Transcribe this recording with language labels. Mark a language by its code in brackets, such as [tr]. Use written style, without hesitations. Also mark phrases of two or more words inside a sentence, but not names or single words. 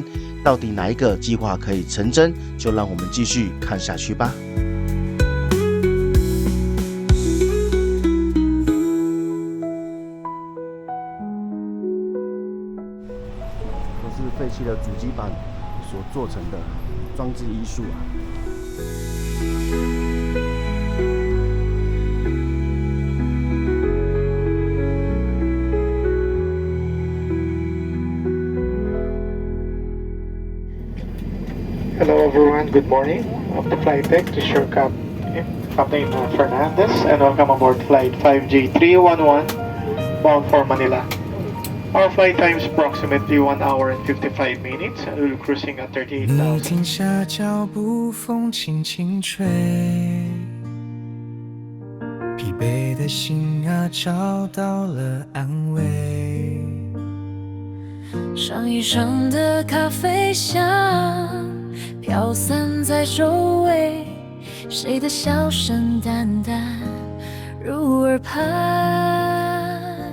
[zh] 到底哪一個計劃可以成真？就讓我們繼續看下去吧。废棄的主機板所做成的裝置藝術啊。 [en] Hello everyone, good morning. Of the flight deck, this is your Captain Fernandez and welcome aboard flight 5G311 bound for Manila. Our flight time is approximately 1 hour and 55 minutes and we'll be cruising at 38,000. [zh] 你停下腳步，風輕輕吹，疲憊的心啊找到了安慰。上衣上的咖啡香飄散在周圍，誰的笑聲淡淡入耳畔。